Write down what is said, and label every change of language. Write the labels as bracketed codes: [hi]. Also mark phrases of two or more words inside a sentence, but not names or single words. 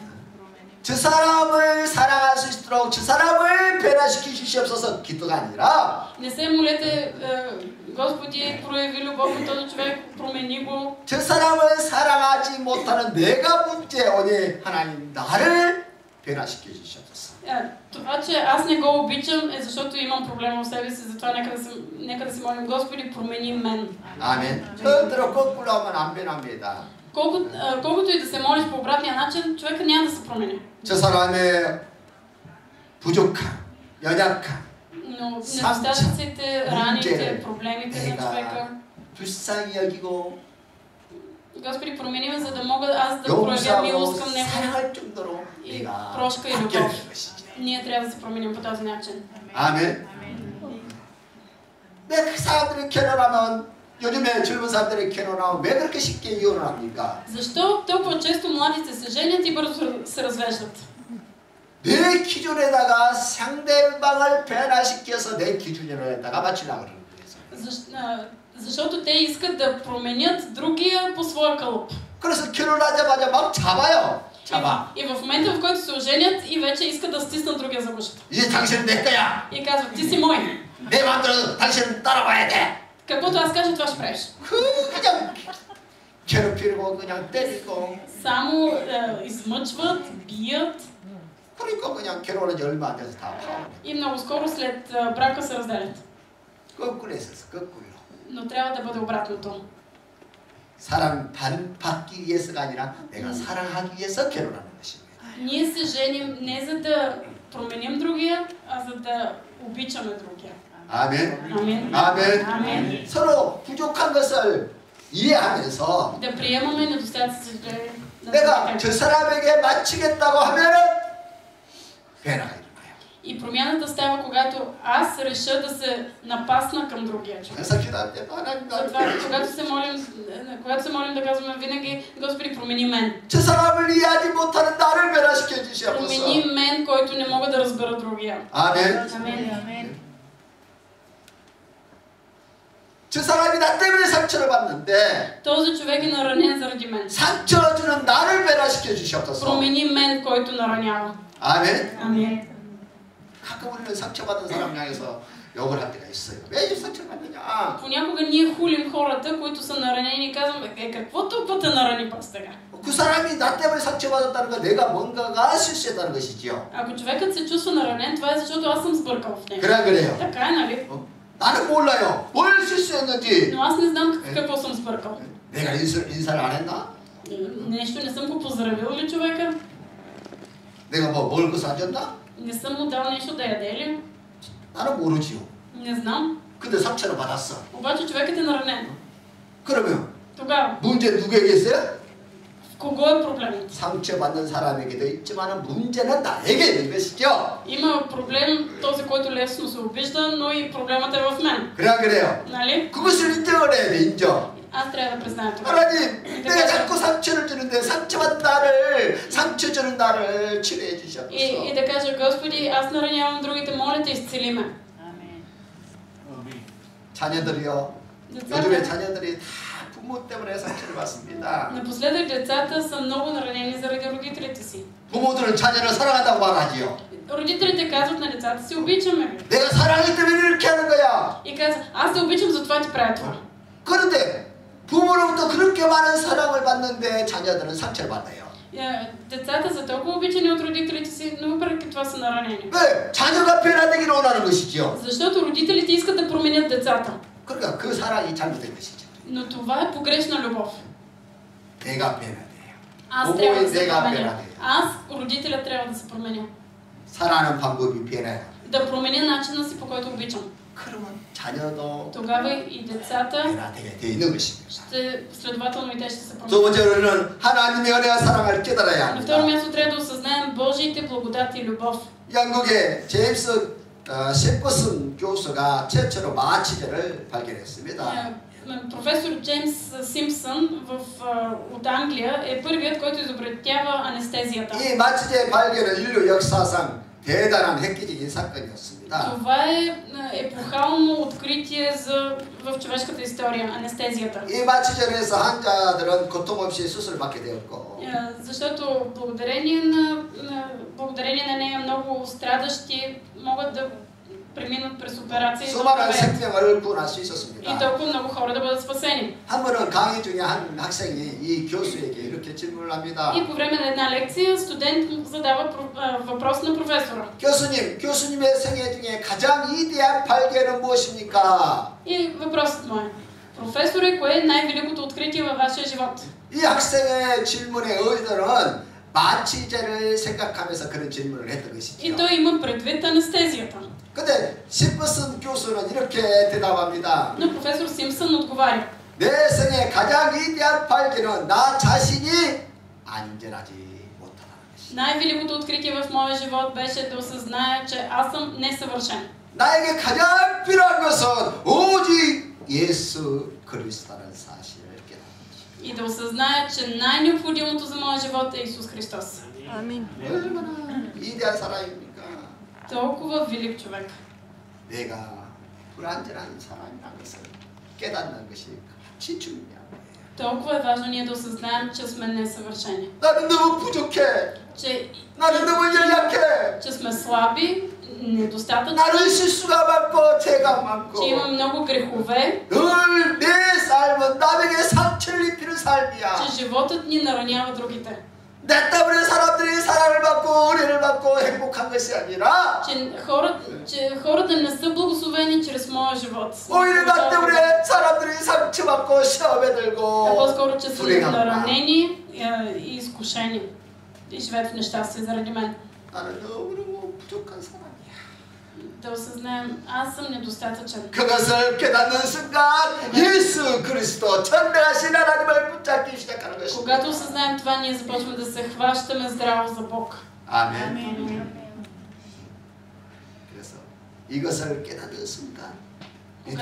[ko] 저 사람을 사랑할 수 있도록 저 사람을 변화시켜 주시옵소서 기도가 아니라 [bg] Не се молете, Господи, прояви любов към този човек, промени го. [ko] 저 사람을 사랑하지 못하는 내가 문제오니 하나님 나를 변화시켜 주시옵소서. [bg] Това, че аз не го обичам, е защото имам проблем в себе си, затова нека да се молим, Господи, промени мен. [ko] 아멘. 절대로 거꾸로 하면 안 변합니다. [bg] Колкото и да се молиш по обратния начин, човека няма да се промени. [ko] 저 사람의 부족함, 연약함, [bg] Но недостатъците, раните, проблемите на човека. [ko] 불쌍히 여기고 [bg] Господи, промени ме, за да мога аз да проявя милост към него [ko] 사랑할 정도로 [bg] и [ko] 내가 [bg] прошка и [ko] 바뀌어야 [bg] любов. [ko] 되는 것이지. [bg] Ние трябва да се променим по този начин. [ko] 아멘. 왜 그 사람들이 결혼하면 요즘에 젊은 사람들이 결혼하면 왜 그렇게 쉽게 이혼을 합니까? [bg] Защо толкова често младите се женят и бързо се развеждат? [ko] 내 기준에다가 상대방을 변화시켜서 내 기준에다가 맞추려고 그러는 거예요. [bg] Защото те искат да променят другия по своя кълъп. [ko] 그래서 결혼하자마자 막 잡아요. 잡아. [bg] И в момента, в който се оженят, и вече искат да стиснат другия за гушата. [ko] 이제 당신은 내 거야. [bg] И казват, ти си мой. [ko] 내 마음대로 당신은 따라와야 돼. [bg] Каквото аз кажа, това ще правиш. [ko] 그냥 괴롭히고 그냥 때리고. [bg] Само измъчват, бият. [ko] 그러니까 그냥 결혼한 지 얼마 안 돼서 다 파혼해. [bg] И много скоро след брака се разделят. [ko] 거꾸로 했었어. 거꾸로. [bg] Но трябва да бъде обратното. [ko] 사랑받기 위해서가 아니라 내가 사랑하기 위해서 결혼하는 것입니다. [bg] Ние се женим не за да променим другия, а за да обичаме другия. [ko] 아멘. [bg] Амин. [ko] 아멘. [bg] Амин. [ko] 서로 부족한 것을 이해하면서 [bg] Да приемаме недостатъците на [ko] 내가 [bg] другия. [ko] 저 사람에게 맞추겠다고 하면은 변화가 일어나요. [bg] И промяната става, когато аз реша да се напасна към другия човек. [ko] 그래서 기도할 때 하나님 나를 [bg] Затова, когато се молим да казваме винаги, Господи, промени мен. [ko] 저 사람을 이해하지 못하는 나를 변화시켜 주시옵소서. [bg] Промени мен, който не мога да разбера другия. [ko] 아멘. [bg] Амин. [ko] 저 사람이 나 때문에 상처를 받는데 [bg] Този човек е наранен заради мен. [ko] 상처 주는 나를 변화시켜 주시옵소서. [bg] Промени мен, който наранява. [ko] 아멘. [bg] Амин. [ko] 가끔 우리는 상처받은 사람 향해서 욕을 할 때가 있어요. 왜 이 상처를 받느냐? [bg] Понякога ние хулим хората, които са наранени и казваме, какво толкова те нарани пас сега? [ko] 그 사람이 나 때문에 상처받았다는 건 내가 뭔가가 실수했다는 것이지요. [bg] Ако човекът се чувства наранен, това е защото аз съм сбъркал в него. [ko] 그래요. [bg] Така е, нали? [ko] 나는 몰라요. 뭘 실수했는지. [bg] Но аз не знам какво съм сбъркал. [ko] 내가 인사를 안 했나? [bg] Нещо не съм го поздравил ли човека? [ko] 내가 뭐 먹을 거 사줬나? [bg] Не съм му дал нещо да яде ли? [ko] 나는 모르지요. [bg] Не знам. [ko] 근데 상처를 받았어. [bg] Обаче човекът е наранен. [ko] 그러면 [bg] Тогава, [ko] 문제 누구에게 있어요? [bg] в кого е проблемът? [ko] 상처받는 사람에게도 있지만 문제는 나에게 있는 것이죠. [bg] Има проблем този, който лесно се обижда, но и проблемът е в мен. [ko] 그래요. [bg] Нали? [ko] 그것을 인정을 해야 돼. 인정. [bg] Аз трябва да призная това. [ko] 하나님, 내가 자꾸 상처를 주는데 상처 주는 나를 치료해 주시옵소서. [bg] И да кажа, Господи, аз наранявам другите, моля те, изцели ме. [ko] 자녀들이요. [bg] Децата, [ko] 요즘에 자녀들이 다 부모 때문에 상처를 받습니다. [bg] напоследък децата са много наранени заради родителите си. [ko] 부모들은 자녀를 사랑한다고 말하지요. [bg] Родителите казват на децата си, обичаме ви. [ko] 내가 사랑하기 때문에 이렇게 하는 거야. [bg] И казват, аз те обичам, затова ти правя това. [ko] 그런데 부모로부터 그렇게 많은 사랑을 받는데 자녀들은 상처를 받아요. [bg] Децата са толкова обичани от родителите си, но въпреки това са наранени. [ko] 왜? 자녀가 변화되기를 원하는 것이지요. [bg] Защото родителите искат да променят децата. [ko] 그러니까 그 사랑이 잘못된 것이죠. [bg] Но това е погрешна любов. [ko] 내가 변화돼요. [bg] Аз трябва да се [ko] 내가 [bg] променя. [ko] 변화돼요. [bg] Аз, родителя, трябва да се променя. [ko] 사랑하는 방법이 변해요. [bg] Да променя начина си, по който обичам. [ko] 그러면 자녀도 [bg] Тогава и децата [ko] 변화되게 돼 있는 것입니다. [bg] ще, следователно и те ще се [ko] 두 [bg] променят. [ko] 번째로는 하나님의 은혜와 사랑을 깨달아야 [bg] На второ [ko] 합니다. [bg] място трябва да осъзнаем Божиите благодат и любов. [ko] 영국의 제임스 셰퍼슨 교수가 최초로 마취제를 발견했습니다. [bg] Професор Джеймс Симпсън от Англия е първият, който изобретява анестезията. [ko] 이 마취제 발견은 인류 역사상 대단한 획기적인 사건이었습니다. [bg] Това е епохално откритие в човешката история, анестезията. [ko] 이 마취제로 해서 환자들은 고통 없이 수술을 받게 되었고 [bg] Защото благодарение на нея много страдащи могат да преминат през операция и да [ko] 수많은 [bg] оправеят. [ko] 생명을 구원할 수 [bg] И [ko] 있었습니다. [bg] толкова много хора да бъдат спасени. [ko] 한 번은 강의 중에 한 학생이 이 교수에게 이렇게 질문을 합니다. [bg] И по време на една лекция студент му задава въпрос на професора. [ko] 교수님의 생애 중에 가장 위대한 발견은 무엇입니까? [bg] И въпросът му е: професоре, кое е най-великото откритие във вашия живот? [ko] 이 학생의 질문의 의도는 마취제를 생각하면서 그런 질문을 했던 [bg] И [ko] 것이죠. [bg] той има предвид анестезията. [ko] 근데 시퍼슨 교수는 이렇게 대답합니다. [bg] Но професор Симпсън отговаря. [ko] 내 생의 가장 위대한 발견은 나 자신이 안전하지 못하다는 것이다. [bg] Най-великото откритие в моя живот беше да осъзная, че аз съм несъвършен. [ko] 나에게 가장 필요한 것은 오직 예수 그리스도라는 사실을 깨닫는 것이다. [bg] И да осъзная, че най-необходимото за моя живот е Исус Христос. Амин. [ko] 얼마나 위대한 사람입니까? [bg] Толкова велик човек. [ko] 내가 불완전한 사람이라는 것을 깨닫는 것이 같이 중요한 거예요. [bg] Толкова е важно ние да осъзнаем, че сме несъвършени. [ko] 나는 너무 부족해. [bg] Че [ko] 나는 너무 연약해. [bg] сме слаби, недостатъчни, [ko] 나는 실수가 많고 죄가 많고 [bg] че има много грехове, [ko] 늘 내 삶은 남에게 상처를 입히는 삶이야. [bg] че животът ни наранява другите. [ko] 내 때문에 사람들이 사랑을 받고 은혜를 받고 행복한 것이 아니라 [bg] Че хората не са благословени чрез моя живот. [ko] 오히려 나 때문에 사람들이 상처받고 시험에 [bg] А [ko] 들고 [bg] по-скоро, че са [ko] 불행한 거야. [bg] наранени и изкушени. И живеят в нещастие заради мен. [ko] 나는 너무너무 부족한 사람이야. [bg] Да осъзнаем, аз съм недостатъчен. [ko] 그것을 깨닫는 순간 예수 그리스도 전능하신 하나님을 붙잡기 시작하는 것입니다. [bg] Когато осъзнаем това, ние започваме да се хващаме здраво за Бог. [ko] 아멘. 그래서 이것을 깨닫는 순간 믿음이